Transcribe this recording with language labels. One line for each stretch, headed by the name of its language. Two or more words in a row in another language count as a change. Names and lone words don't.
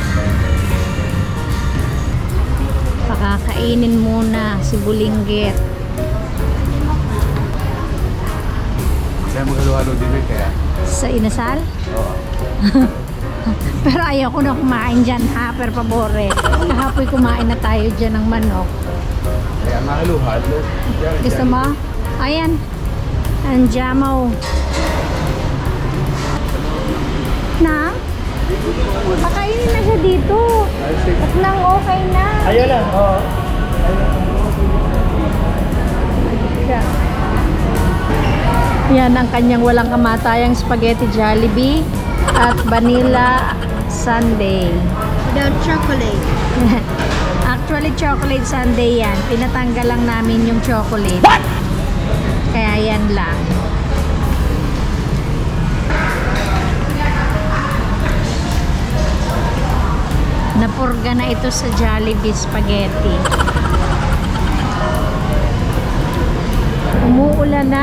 Filipino: Pakakainin muna si Bulinggit. Kaya maghalo-halo din eh, kaya. Sa inasal. Oo. Pero ayaw ko na kumain dyan ha,
Italian: per favore.
Filipino: Kahapoy kumain na tayo dyan ng manok. Kaya mahalo-halo. Yan, Gusto yan. mo? Ayan. Ang jamaw. Na? Pakainin na siya dito. Ay, sige. At nang okay na. Ayaw lang, oo. Yan ang kanyang walang kamatayang spaghetti Jollibee at
English: vanilla sundae. Without chocolate.
Filipino: Actually,
English: chocolate sundae
Filipino: yan. Pinatanggal lang namin yung chocolate. Kaya yan lang. Napurga na ito sa Jollibee spaghetti. Umuulan na.